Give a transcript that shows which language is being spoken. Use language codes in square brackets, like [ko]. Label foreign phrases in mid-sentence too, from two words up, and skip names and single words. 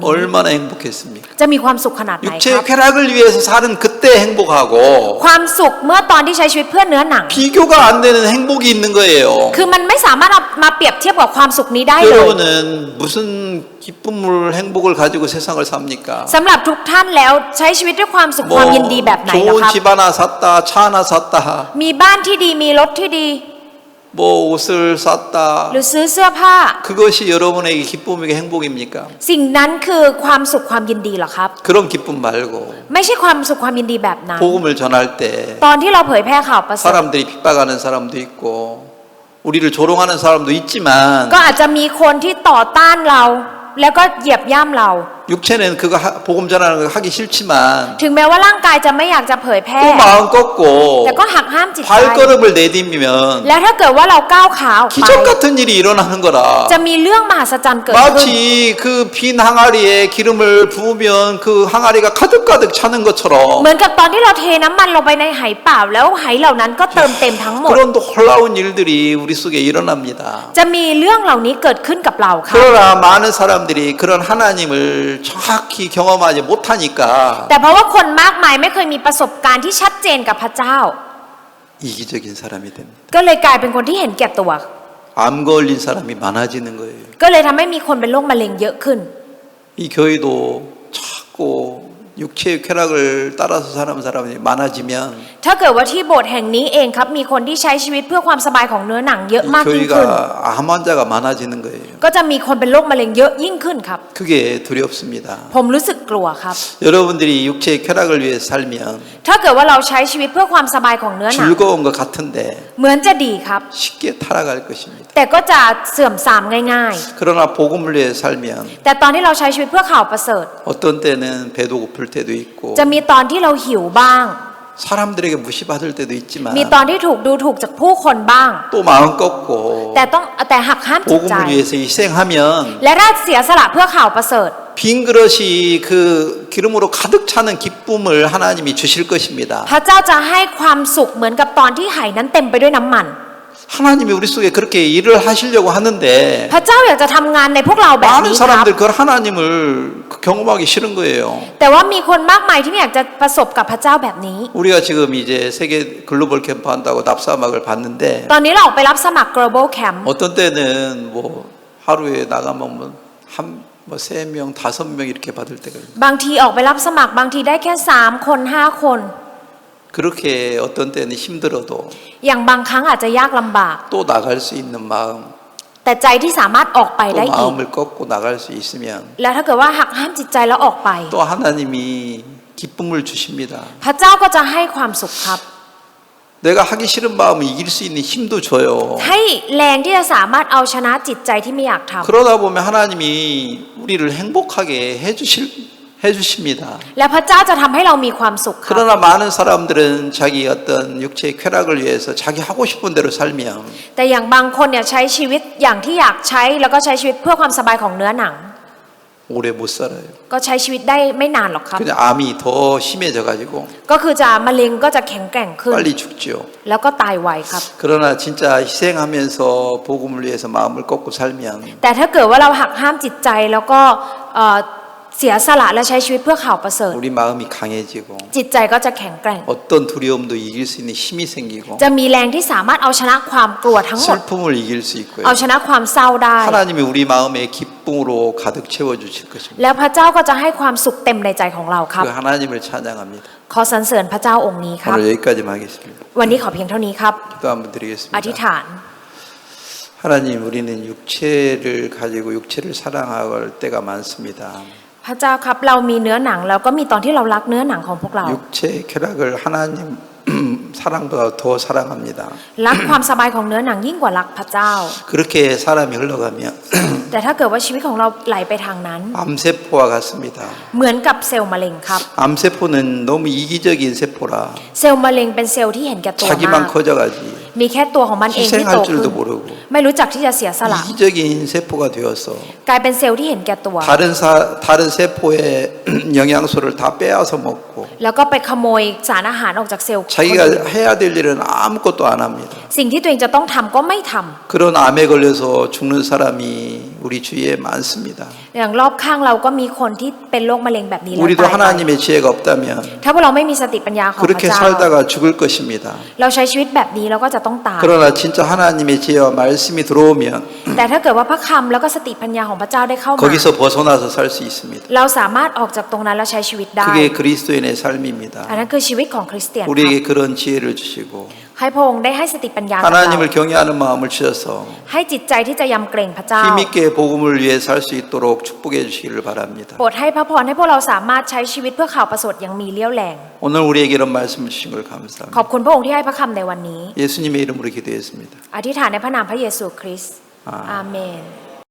[ko] 얼마나 행복했습니까? [th] จะมีความสุขขนาดไหนค [ko] 육체의 [th] รับ [ko] 쾌락을 위해서 사는 그때 행복하고 [th] ความสุขเมื่อตอนที่ใช้ชีวิตเพื่อเนื้อหนัง [ko] 비교가 안 되는 행복이 있는 거예요. [th] คือมันไม่สามารถเอามาเปรียบเทียบกับความสุขนี้ได้เลย [ko] 여러분은 무슨 기쁨을 행복을 가지고 세상을 삽니까? [th] สำหรับทุกท่านแล้วใช้ชีวิตด้วยความสุขความยินดีแบบไหนเหรอ [ko] 좋은 [th] ครับ [ko] 집 하나 샀다, 차 하나 샀다. [th] มีบ้านที่ดีมีรถที่ดี [ko] 뭐 옷을 쌌다. [th] หรือซื้อเสื้อผ้า [ko] 그것이 여러분에게 기쁨이고 행복입니까? [th] สิ่งนั้นคือความสุขความยินดีเหรอครับ [ko] 그런 기쁨 말고 [th] ไม่ใช่ความสุขความยินดีแบบนั้น [ko] 복음을 전할 때 [th] ตอนที่เราเผยแพร่ข่าวประเสริฐ [ko] 사람들이 핍박하는 사람도 있고 우리를 조롱하는 사람도 있지만 [th] ก็อาจจะมีคนที่ต่อต้านเรา แล้วก็เหยียบย่ำเรา [ko] 육체는 그거 복음 전하는 거 하기 싫지만 [th] ถึงแม้ว่าร่างกายจะไม่อยากจะเผยแพร่ [ko] 또 마음 꺾고 [th] แต่ก็หักห้ามจิตใจ [ko] 발걸음을 내디디면 [th] แล้วถ้าเกิดว่าเราก้าวขาออกไป [ko] 기적 같은 일이 일어나는 거라. [th] จะมีเรื่องมหัศจรรย์เกิดขึ้น [ko] 마치 그 빈 항아리에 기름을 부으면 그 항아리가 가득가득 차는 것처럼 [th] เหมือนกับตอนที่เราเทน้ำมันลงไปในไหเปล่าแล้วไหเหล่านั้นก็เติมเต็มทั้งหมด [ko] 그런 놀라운 일들이 우리 속에 일어납니다. [th] จะมีเรื่องเหล่านี้เกิดขึ้นกับเราค่ะ [ko] 그러나 많은 사람들이 그런 하나님을 정확히 경험하지 못하니까 [th] แต่เพราะว่าคนมากมายไม่เคยมีประสบการณ์ที่ชัดเจนกับพระเจ้า [ko] 이기적인 사람이 됩니다. [th] ก็เลยกลายเป็นคนที่เห็นแก่ตัว [ko] 암 걸린 사람이 많아지는 거예요. [th] ก็เลยทำให้มีคนเป็นโรคมะเร็งเยอะขึ้น [ko] 이 교회도 자꾸 육체의 쾌락을 따라서 사는 사람이 많아지면 [th] ถ้าเกิดว่าที่โบสถ์แห่งนี้เองครับมีคนที่ใช้ชีวิตเพื่อความสบายของเนื้อหนังเยอะ [ko] 이 [th] มากยิ่งขึ้น [ko] 교회가 암 환자가 많아지는 거예요. [th] ก็จะมีคนเป็นโรคมะเร็งเยอะยิ่งขึ้นครับ [ko] 그게 두렵습니다. [th] ผมรู้สึกกลัวครับ [ko] 여러분들이 육체의 쾌락을 위해 살면 [th] ถ้าเกิดว่าเราใช้ชีวิตเพื่อความสบายของเนื้อหนัง [ko] 즐거운 것 같은데 [th] เหมือนจะดีครับ [ko] 쉽게 타락할 것입니다. [th] แต่ก็จะเสื่อมทรามง่าย [ko] 그러나 복음을 위해 살면 [th] ๆ แต่ตอนที่เราใช้ชีวิตเพื่อข่าวประเสริฐ [ko] 어떤 때는 배도 고플 때도 있고 [th] จะมีตอนที่เราหิวบ้าง [ko] 사람들에게 무시받을 때도 있지만 [th] มีตอนที่ถูกดูถูกจากผู้คนบ้าง [ko] 또 마음 꺾고 [th] แต่หักห้ามจิตใจ [ko] 복음을 위해서 희생하면 [th] และถ้าเสียสละเพื่อข่าวประเสริฐ [ko] 빈 그릇이 그 기름으로 가득 차는 기쁨을 하나님이 주실 것입니다. [th] พระเจ้าจะให้ความสุขเหมือนกับตอนที่ไหนั้นเต็มไปด้วยน้ำมัน [ko] 하나님이 우리 속에 그렇게 일을 하시려고 하는데 [th] พระเจ้าอยากจะทำงานในพวกเราแบบ [ko] 많은 [th] นี้ครับ [ko] 사람들 그 하나님을 경험하기 싫은 거예요. [th] แต่ว่ามีคนมากมายที่ไม่อยากจะประสบกับพระเจ้าแบบนี้ [ko] 우리가 지금 이제 세계 글로벌 캠프 한다고 납사막을 봤는데 [th] ตอนนี้เราออกไปรับสมัคร [en] global camp [ko] 어떤 때는 뭐 하루에 나가면 뭐 3명, 5명 이렇게 받을 때가 있어요. [th] บางทีออกไปรับสมัครบางทีได้แค่3 คน 5 คน [ko] 그렇게 어떤 때는 힘들어도 [th] อย่างบางครั้งอาจจะยากลำบาก [ko] 또 나갈 수 있는 마음, [th] แต่ใจที่สามารถออกไป [ko] 또 [th] ได้อีก [ko] 마음을 꺾고 나갈 수 있으면 [th] แล้วถ้าเกิดว่าหักห้ามจิตใจแล้วออกไป [ko] 또 하나님이 기쁨을 주십니다. [th] พระเจ้าก็จะให้ความสุขครับ [ko] 내가 하기 싫은 마음을 이길 수 있는 힘도 줘요. [th] ให้แรงที่จะสามารถเอาชนะจิตใจที่ไม่อยากท [ko] 그러다 보면 하나님이 우리를 행복하게 해주십니다. [th] ำและพระเจ้าจะทำให้เรามีความสุขครับ [ko] 그러나 많은 사람들은 자기 어떤 육체의 쾌락을 위해서 자기 하고 싶은 대로 살면 [th] แต่อย่างบางคนเนี่ยใช้ชีวิตอย่างที่อยากใช้แล้วก็ใช้ชีวิตเพื่อความสบายของเนื้อหนัง [ko] 오래 못 살아요. [th] ก็ใช้ชีวิตได้ไม่นานหรอกครับ [ko] 그냥 암이 더 심해져 가지고 [th] ก็คือจะมะเร็งก็จะแข็งแกร่งขึ้น [ko] 빨리 죽지요. [th] แล้วก็ตายไวครับ [ko] 그러나 진짜 희생하면서 복음을 위해서 마음을 꺾고 살면 [th] แต่ถ้าเกิดว่าเราหักห้ามจิตใจแล้วก็เสียสละและใช้ชีวิตเพื่อข่าวประเสริฐ [ko] 우리 마음이 강해지고 [th] จิตใจก็จะแข็งแกร่ง [ko] 어떤 두려움도 이길 수 있는 힘이 생기고 [th] จะมีแรงที่สามารถเอาชนะความกลัวทั้งหมด [ko] 슬픔을 이길 수 있고요. [th] เอาชนะความเศร้าได้ [ko] 하나님이 우리 마음에 기쁨으로 가득 채워 주실 것입니다. [th] แล้วพระเจ้าก็จะให้ความสุขเต็มในใจของเราครับ [ko] 그 하나님을 찬양합니다. [th] ขอสรรเสริญพระเจ้าองค์นี้ครับ [ko] 오늘 여기까지만 하겠습니다. [th] วันนี้ขอเพียงเท่านี้ครับ [ko] 기도 한번 [th] อธิษ [ko] 드리겠습니다. [th] ฐาน [ko] 하나님, 우리는 육체를 가지고 육체를 사랑할 때가 많습니다. [th] พระเจ้าครับเรามีเนื้อหนังแล้วก็มีตอนที่เรารักเนื้อหนังของพวกเรา [ko] 육체의 쾌락을 하나님 사랑보다 더 사랑합니다. [th] รักความสบายของเนื้อหนังยิ่งกว่ารักพระเจ้า [ko] 그렇게 사람이 흘러가면 [th] แต่ถ้าเกิดว่าชีวิตของเราไหลไปทางนั้น [ko] 암세포와 같습니다. [th] เหมือนกับเซลล์มะเร็งครับ [ko] 암세포는 너무 이기적인 세포라 [th] เซลล์มะเร็งเป็นเซลล์ที่เห็นแก่ตัวมาก [ko] 자기만 커져가지 [th] มีแค่ตัวของมันเองที่โต [ko] 희생할 [th] ขึ้น [ko] 줄도 모르고 [th] ไม่รู้จักที่จะเสียสละ [ko] 이기적인 세포가 되어서 [th] กลายเป็นเซลล์ที่เห็นแก่ตัว [ko] 다른 세포의 영양소를 다 빼앗아 먹고 [th] แล้วก็ไปขโมยสารอาหารออกจากเซลล์ [ko] 자기가 해야 될 일은 아무것도 안 합니다. [th] สิ่งที่ตัวเองจะต้องทำก็ไม่ทำ [ko] 그런 암에 걸려서 죽는 사람이 우리 주위에 많습니다. [th] อย่างรอบข้างเราก็มีคนที่เป็นโรคมะเร็งแบบนี้แล้ว [ko] 우리도 [th] ตายไป [ko] 하나님의 지혜가 없다면 [th] ถ้าพวกเราไม่มีสติปัญญาของพระ [ko] 그렇게 [th] เจ้า [ko] 살다가 죽을 것입니다. [th] เราใช้ชีวิตแบบนี้เราก็จะต้องตาย [ko] 그러나 진짜 하나님의 지혜와 말씀이 들어오면 [th] แต่ถ้าเกิดว่าพระคำแล้วก็สติปัญญาของพระเจ้าได้เข้ามา [ko] 거기서 벗어나서 살 수 있습니다. [th] เราสามารถออกจากตรงนั้นแล้วใช้ชีวิตได้ [ko] 그게 그리스도인의 삶입니다. [th] อันนั้นคือชีวิตของคริสเตียนครับ [ko] 우리에게 그런 지혜를 주시고 [th] ให้พระองค์ได้ให้สติปัญญากับเรา [ko] 하나님을 경외하는 마음을 주셔서 [th] ให้จิตใจที่จะยำเกรงพระเจ้า [ko] 힘있게 복음을 위해 살 수 있도록 축복해 주시기를 바랍니다. [th] โปรดให้พระพรให้พวกเราสามารถใช้ชีวิตเพื่อข่าวประเสริฐอย่างมีเลี้ยวแรง [ko] 오늘 우리에게 이런 말씀을 주신 걸 [th] ขอบ [ko] 감사합니다. [th] คุณพระองค์ที่ให้พระคำในวันนี้ [ko] 예수님의 이름으로 기도했습니다. [th] อธิษฐานในพระนามพระเยซูคริสต์ อาเมน อาเมน